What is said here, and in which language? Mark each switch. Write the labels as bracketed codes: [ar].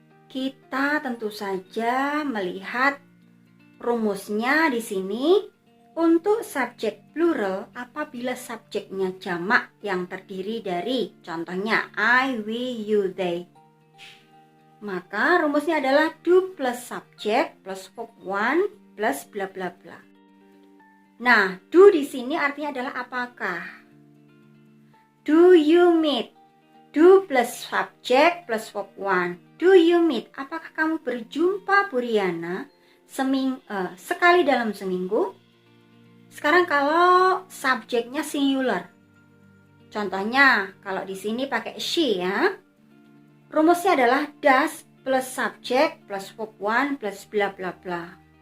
[id] Kita tentu saja melihat rumusnya di sini untuk subjek plural apabila subjeknya jamak yang terdiri dari contohnya [en] I, we, you, they. [id] Maka rumusnya adalah [en] do plus subjek plus verb one [id] plus bla bla bla. Nah, do di sini artinya adalah apakah? [en] Do you meet? Do plus subjek plus verb one. Do you meet? [id] Apakah kamu berjumpa Bu Riana sekali dalam seminggu? Sekarang kalau subjeknya singular. Contohnya kalau di sini pakai she ya. Rumusnya adalah [en] does plus subjek plus verb one [id] plus bla bla bla.